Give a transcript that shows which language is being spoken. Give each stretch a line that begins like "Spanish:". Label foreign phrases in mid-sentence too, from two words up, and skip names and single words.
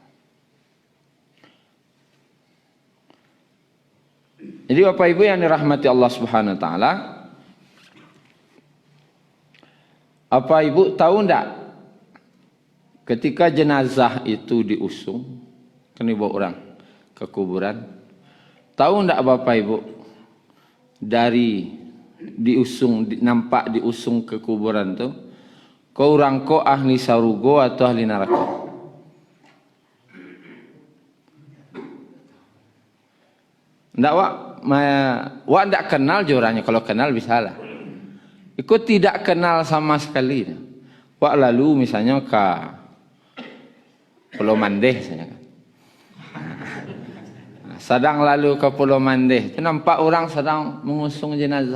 Indonesian: Jadi Bapak Ibu yang dirahmati Allah
Arabic: سبحانه وتعالى,
Indonesian: apa Ibu tahu enggak ketika jenazah itu diusung, kan dibawa orang ke kuburan, tahu enggak Bapak Ibu dari diusung, nampak diusung ke kuburan tu,
Minangkabau: kau orang ko ahli sarugo atau ahli neraka? Ndak wak ndak kenal je orangnya.
Indonesian: Kalau kenal bisa lah. Ikut tidak kenal sama sekali.
Minangkabau: Wak lalu misalnya ke Pulau Mandeh misalnya kan.
Indonesian: sedang lalu ke Pulau Mandeh, nampak orang sedang mengusung jenazah.